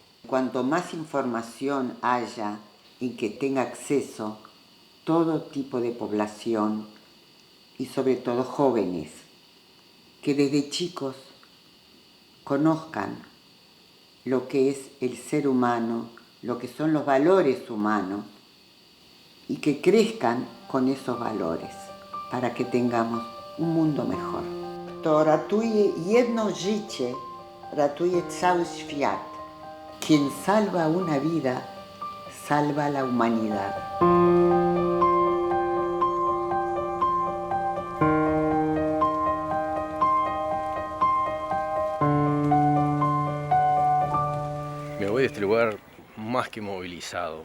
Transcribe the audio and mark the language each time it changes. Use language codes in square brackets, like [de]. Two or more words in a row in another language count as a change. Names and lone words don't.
[es] Cuanto más información haya y que tenga acceso todo tipo de población y sobre todo jóvenes, que desde chicos conozcan lo que es el ser humano, lo que son los valores humanos, y que crezcan con esos valores para que tengamos un mundo mejor. [pl] To ratuje jedno życie, ratuje cały świat. [es] Quien salva una vida, salva a la humanidad. Me voy de este lugar más que movilizado.